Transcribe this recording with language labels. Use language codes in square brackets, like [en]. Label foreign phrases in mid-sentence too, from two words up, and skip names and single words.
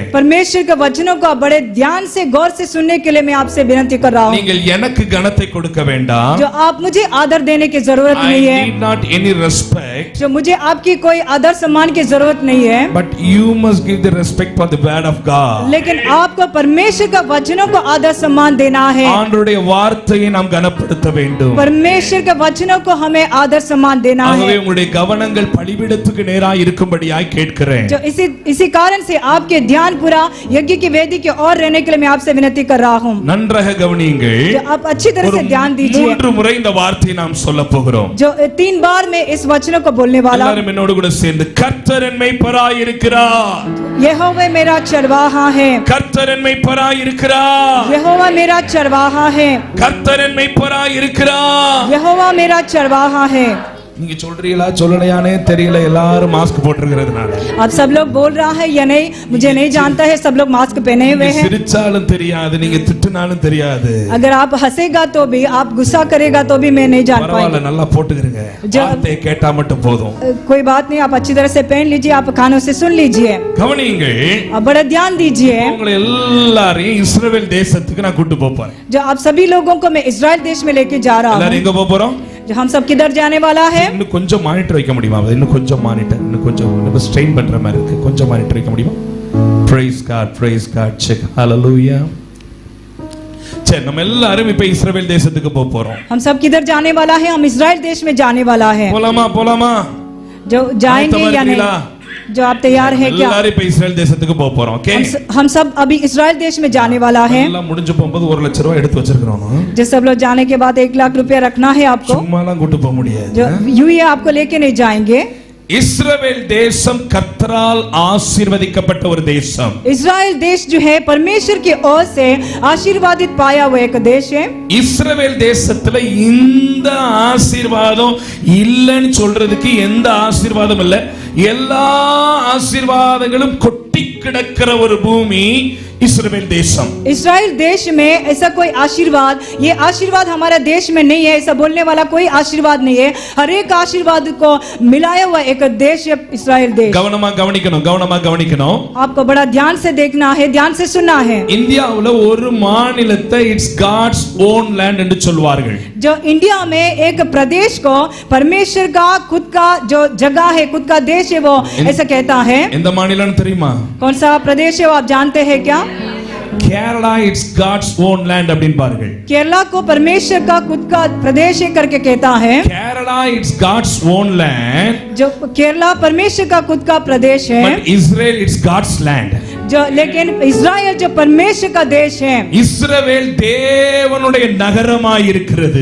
[hi] परमेश्वर के वचनों को बड़े ध्यान से गौर से सुनने के लिए मैं आपसे विनती कर रहा हूँ. [ta] நீங்கள் எனக்கு கனத்தை கொடுக்க வேண்டாம். [hi] जो आप मुझे आदर देने की जरूरत नहीं है. [en] I need not any respect. [hi] जो मुझे आपकी कोई आदर सम्मान की जरूरत नहीं है. [en] But you must give the respect for the word of God. [hi] लेकिन आपको परमेश्वर का वचनों को आदर सम्मान देना है. [ta] ஆண்டவருடைய வார்த்தையை நாம் கனப்படுத்த வேண்டும். [hi] परमेश्वर के वचनों को हमें आदर सम्मान देना है. [ta] ஆகவே உங்களுடைய கவனங்கள் பலிபீடத்துக்கு நேராய் இருக்கும்படியாய் கேட்கிறேன். [hi] जो इसी कारण से आपके ध्यान पूरा यज्ञ की वेदी की ओर रहने के लिए मैं आपसे विनती कर रहा हूँ. [ta] நன்றாக கவனியுங்கள். [hi] जो आप अच्छी तरह से ध्यान दीजिए. [ta] 3 முறை இந்த வார்த்தையை நாம் சொல்ல போகிறோம். [hi] जो 3 बार मैं इस वचनों को बोलने वाला हूं. [ta] எல்லாரும் என்னோடு கூட சேர்ந்து கர்த்தர் என் மெய்ப்பராய் இருக்கிறார். [hi] यहोवा मेरा चरवाहा है. [ta] கர்த்தர் என் மெய்ப்பராய் இருக்கிறார். [hi] यहोवा मेरा चरवाहा है. [ta] கர்த்தர் என் மெய்ப்பராய் இருக்கிறார். [hi] यहोवा मेरा चरवाहा है. [ta] நீங்க சொல்றீங்களா சொல்லலையானே தெரியல, எல்லாரும் மாஸ்க் போட்டுக்கிறதுனால. [hi] अब सब लोग बोल रहा है या नहीं मुझे नहीं जानता है. सब लोग मास्क पहने हुए हैं. [ta] சிரிச்சாலும் தெரியாது, நீங்க திட்டுனாலும் தெரியாது. [hi] अगर आप हंसेगा तो भी, आप गुस्सा करेगा तो भी मैं नहीं जान पाऊंगा. [ta] பரவாயில்லை, நல்லா போட்டுக்கிறீங்க. வார்த்தையை கேட்டா மட்டும் போதும். [hi] कोई बात नहीं, आप अच्छी तरह से पहन लीजिए, आप कानों से सुन लीजिए. [ta] கவனியுங்கள். [hi] अब बड़ा ध्यान दीजिए. [ta] உங்களை எல்லாரையும் இஸ்ரவேல் தேசத்துக்கு நான் கூட்டி போறேன். [hi] जो आप सभी लोगों को मैं इस्राएल देश में लेके जा रहा हूं. [ta] எல்லாரும் எங்க போறோம்? [hi] जो हम सब किधर जाने वाला है. [ta] இன்னும் கொஞ்சம் மானிட்டர் வைக்க முடியுமா? இன்னும் கொஞ்சம் மானிட்டர், இன்னும் கொஞ்சம் ஸ்ட்ரெயின் பண்ற மாதிரி இருக்கு. கொஞ்சம் மானிட்டர் வைக்க முடியுமா? [en] praise god check hallelujah. [ta] சரி, நம்ம எல்லாரும் இப்ப இஸ்ரவேல் தேசத்துக்கு போறோம். [hi] हम सब किधर जाने वाला है? हम इस्राएल देश में जाने वाला है. [ta] போலாமா? [hi] जो जाएंगे या नहीं? जो आप तैयार है क्या? [ta] எல்லாரும் இப்ப இஸ்ரவேல் தேசத்துக்கு போறோம். ஓகே, [hi] हम सब अभी इस्राएल देश में जाने वाला है. [ta] எல்லாம் முடிஞ்சு போகும்போது 1 லட்சம் ரூபாய் எடுத்து வச்சிருக்கோம். [hi] जो सब लोग जाने के बाद 1 लाख रुपया रखना है आपको. [ta] சும்மாலாம் கூட்டி போக முடியாது. [hi] जो यूं ही आपको लेके नहीं जाएंगे. [ta] இஸ்ரவேல் தேசம் கர்த்தரால் ஆசீர்வதிக்கப்பட்ட ஒரு தேசம். [hi] इस्राएल देश जो है परमेश्वर की ओर से आशीर्वादित पाया हुआ एक देश है. [ta] இஸ்ரவேல் தேசத்துல இந்த ஆசீர்வாதம் இல்லன்னு சொல்றதுக்கு எந்த ஆசீர்வாதம் இல்ல. எல்லா ஆசீர்வாதங்களும் கொட்டி கொட்டி கிடக்கிற ஒரு பூமி இஸ்ரவேல் தேசம். [hi] इस्राइल देश में ऐसा कोई आशीर्वाद, ये आशीर्वाद हमारा देश में नहीं है, ऐसा बोलने वाला कोई आशीर्वाद नहीं है. हर एक आशीर्वाद को मिलाया हुआ एक देश है इस्राइल देश. [ta] கவனமா கவனிக்கணும். [hi] आपको बड़ा ध्यान से देखना है, ध्यान से सुनना है. [ta] இந்தியாவுல ஒரு மாநிலத்தை [en] it's God's own land [ta] என்று சொல்வார்கள். [hi] जो इंडिया में एक प्रदेश को परमेश्वर का खुद का जो जगह है, खुद का देश है, वो ऐसा कहता है. [ta] எந்த மாநிலம் தெரியுமா? [hi] कौन सा प्रदेश है वो आप जानते हैं क्या? [ta] கேரளா [en] it's God's own land [ta] அப்படின்பார்கள். [hi] केरला को परमेश्वर का खुद का प्रदेश है करके कहता है. [ta] கேரளா [en] it's God's own land. [hi] जो केरला परमेश्वर का खुद का प्रदेश है. [en] But Israel it's God's land. [hi] जो लेकिन इस्राएल जो परमेश्वर का देश है. [ta] இஸ்ரவேல் தேவனுடைய நகரமாய் இருக்கிறது.